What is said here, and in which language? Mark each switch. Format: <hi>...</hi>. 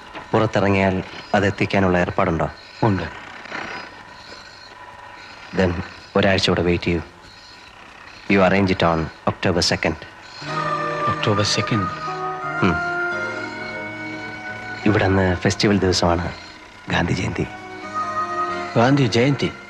<ml>പുറത്തിറങ്ങിയാൽ അതെത്തിക്കാനുള്ള ഏർപ്പാടുണ്ടോ? ഉണ്ട്. Then ഒരാഴ്ച കൂടെ വെയിറ്റ് ചെയ്യൂ.</ml> <en>You arrange it on October 2nd. October 2nd?</en> <ml>ഇവിടെ അന്ന് ഫെസ്റ്റിവൽ ദിവസമാണ്, ഗാന്ധി ജയന്തി. ഗാന്ധി ജയന്തി?</ml>